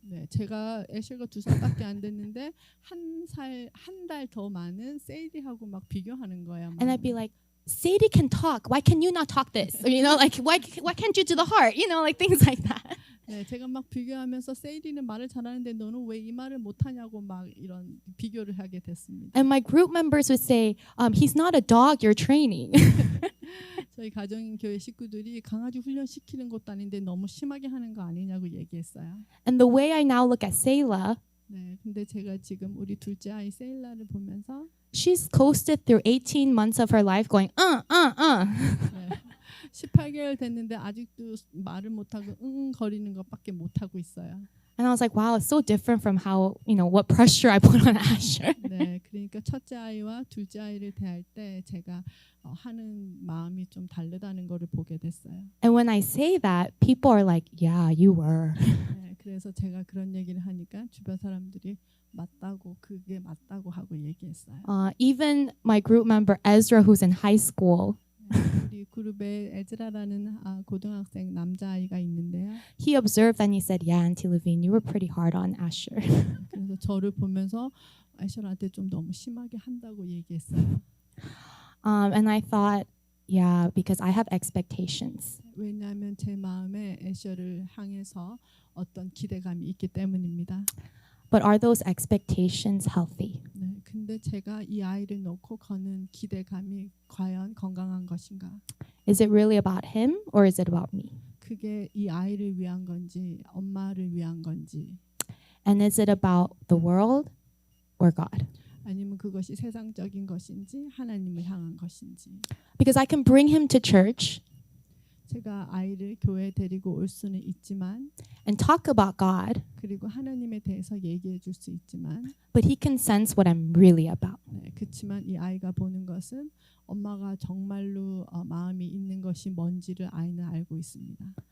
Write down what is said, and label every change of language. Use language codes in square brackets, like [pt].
[ko] 네, 제가 애쉬가 2살밖에 안 됐는데 한 달 더 많은 세이디하고 막 비교하는 거야. [en] And I'd be like, Sadie can talk. Why can you not talk this? Or, like why can't you do the heart? Like things like that. [ko] 네, 제가 막 비교하면서 세이디는 말을 잘하는데 너는 왜 이 말을 못하냐고 막 이런 비교를 하게 됐습니다. [en] And my group members would say, he's not a dog you're training. [ko] 저희 가정 교회 식구들이 강아지 훈련 시키는 것도 아닌데 너무 심하게 하는 거 아니냐고 얘기했어요. [en] And the way I now look at Selah, [ko] 네, 근데 제가 지금 우리 둘째 아이 세일라를 보면서 [en] she's coasted through 18 months of her life going, [ko] 네, 18개월 됐는데 아직도 말을 못하고 거리는 것밖에 못하고 있어요. [en] And I was like, wow, it's so different from how, what pressure I put on Asher. [ko] 네, 그러니까 첫째 아이와 둘째 아이를 대할 때 제가 하는 마음이 좀 다르다는 거를 보게 됐어요. [en] And when I say that, people are like, yeah, you were. [ko] 네, 그래서 제가 그런 얘기를 하니까 주변 사람들이 그게 맞다고 하고 얘기했어요. [en] Even my group member Ezra, who's in high school, [ko] 우리 그룹에 에즈라라는 고등학생 남자아이가 있는데요. [en] he observed and he said, yeah, Auntie Levine, you were pretty hard on Asher. [ko] 그래서 저를 보면서 애셔한테 좀 너무 심하게 한다고 얘기했어요. [en] And I thought, yeah, because I have expectations. [ko] 왜냐하면 제 마음에 애셔를 향해서 어떤 기대감이 있기 때문입니다. [en] But are those expectations healthy? [ko] 네, 근데 제가 이 아이를 놓고 거는 기대감이 과연 건강한 것인가? [en] Is it really about him or is it about me? [ko] 그게 이 아이를 위한 건지 엄마를 위한 건지 [en] And is it about the world or God? [ko] 아니면 그것이 세상적인 것인지 하나님을 향한 것인지. [en] Because I can bring him to church [ko] 제가 아이를 교회에 데리고 올 수는 있지만 [en] and talk about God, [ko] 그리고 하나님에 대해서 얘기해 줄 수 있지만 [en] but he can sense what I'm really about. [ko] 네, 그렇지만 이 아이가 보는 것은 엄마가 정말로 마음이 있는 것이 뭔지를 아이는 알고 있습니다.